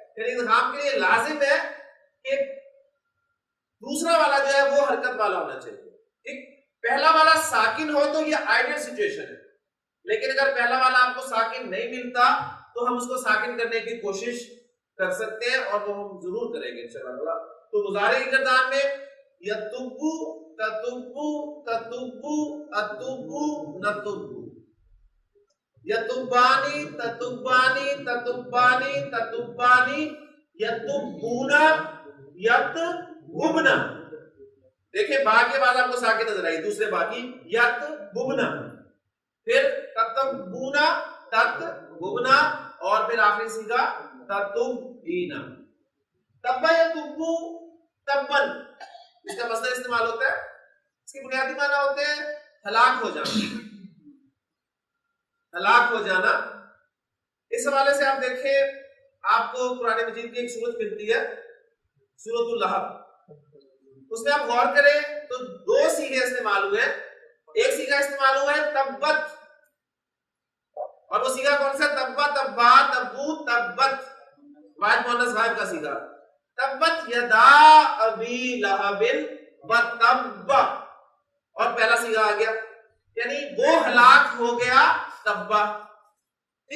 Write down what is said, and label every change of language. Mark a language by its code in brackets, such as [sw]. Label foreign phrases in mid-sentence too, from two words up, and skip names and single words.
[ur] پھر ادغام کے لیے لازم ہے کہ دوسرا والا جو ہے وہ حرکت والا ہونا چاہیے، ٹھیک؟ پہلا والا ساکن ہو تو یہ [en] ideal situation [ur] ہے، لیکن اگر پہلا والا آپ کو ساکن نہیں ملتا تو ہم اس کو ساکن کرنے کی کوشش کر سکتے ہیں، اور وہ ہم ضرور کریں گے انشاءاللہ۔ تو مضارع کی گردان میں [ar] یتبو تتبو تتبو اتبو نتبو، یتبانی تتبانی تتبانی تتبانی، یتبونا یتبوبنا۔ [ur] دیکھیں با کے بعد آپ کو ساکن نظر آئی، دوسرے با کی یتبوبنا، پھر [ar] تتبونا تتبوبنا، [ur] اور پھر آخری سیغہ تتبینا۔ [ar] تبا یتبو تبن، [ur] اس کا مصدر استعمال ہوتا ہے، اس کے بنیادی معنی ہوتے ہیں ہلاک ہو جانا، ہلاک ہو جانا۔ اس حوالے سے آپ دیکھیں، آپ کو قرآن مجید کی ایک سورت ملتی ہے سورۃ اللہب، اس میں آپ غور کریں تو 2 سیغے استعمال ہوئے ہیں۔ ایک سیغہ استعمال ہوا ہے تبت، اور وہ سیغہ کون سا؟ [ar] تبا تبا تبو تبت، [ur] واحد مؤنث غائب کا سیغہ۔ [ar] تبت یدا ابی لہب وتب، [ur] اور پہلا سیغہ آ گیا، یعنی وہ ہلاک ہو گیا تبا، ٹھیک؟